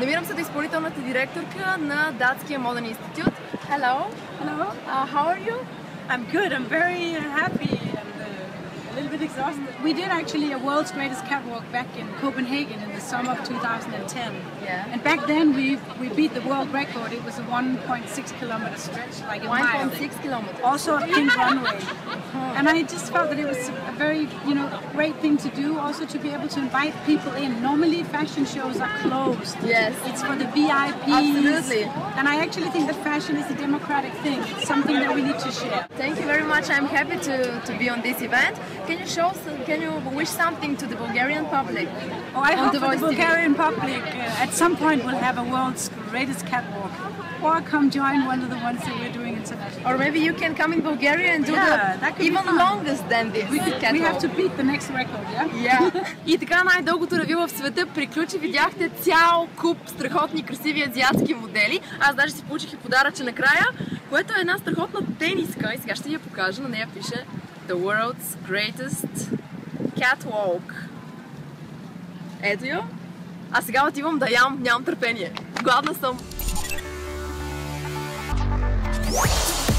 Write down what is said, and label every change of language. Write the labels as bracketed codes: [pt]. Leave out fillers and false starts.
[bg] Намирам се до изпълнителната директорка на Датския моден институт. [en] Hello. Hello. How are you? I'm good. I'm very happy and a little bit exhausted. We did actually a world's greatest catwalk back in Copenhagen in the summer of 2010. Yeah. And back then we beat the world record. It was a 1.6 kilometer stretch, like a mile. 1.6 kilometers. Also a pink runway. And I just felt that it was a very, great thing to do. Also to be able to invite people in. Normally fashion shows are closed. Yes. It's for the VIPs. Absolutely. And I actually think that fashion is a democratic thing. It's something that we need to share. Thank you very much. I'm happy to be on this event. Can you wish something to the Bulgarian public? Oh, I hope the Bulgarian public at some point will have a world's greatest catwalk. Or come join one of the ones that we're doing internationally. Or maybe you can come in Bulgaria and do even longest than this catwalk. We have to beat the next record, yeah? [bg] И така най-дългото ревю в света приключи. Видяхте цял куп страхотни, красиви азиатски модели. Аз даже си получих и подаръче накрая, което е една страхотна тениска. И сега ще ви я покажа. На нея пише The World's Greatest Catwalk. Ето я. А сега отивам да ям, нямам търпение. Гладна съм.